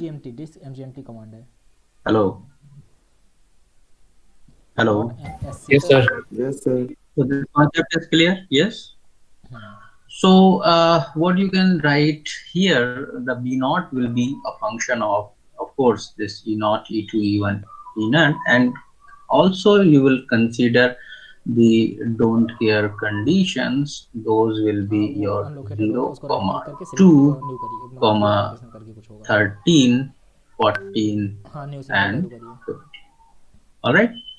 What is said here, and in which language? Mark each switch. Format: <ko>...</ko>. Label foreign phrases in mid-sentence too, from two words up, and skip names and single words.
<en>mgmt command है. Hello. Hello. Yes, sir. Yes, sir. So the concept is clear. Yes. So what you can write here, the b naught will be a function of course, this e naught, e2, e1, e0, and also you will consider the don't care conditions. Those will be your 0, 2, 13, 14, and 15. All right.</en>